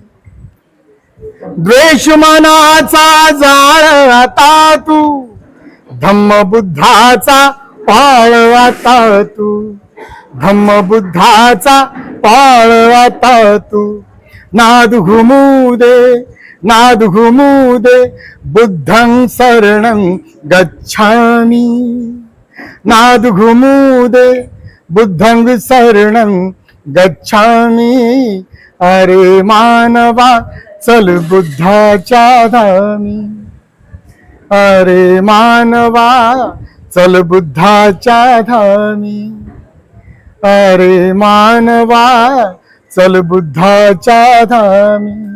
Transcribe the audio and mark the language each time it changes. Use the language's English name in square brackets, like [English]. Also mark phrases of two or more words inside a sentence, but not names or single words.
[Marathi] द्वेष मनाचा जाळ आता तू, धम्म बुद्धाचा पाळ आता तू, धम्म बुद्धाचा पाळ आता तू. नाद घुमुदे नाद घुमुदे [Pali] बुद्धं शरणं [Marathi] गच्छामि नाद घुमुदे [Pali] बुद्धं शरणं गच्छामि [Marathi] अरे मानवा चल बुद्धाच्या धामी अरे मानवा चल बुद्धाच्या धामी अरे मानवा चल बुद्धाच्या धामी.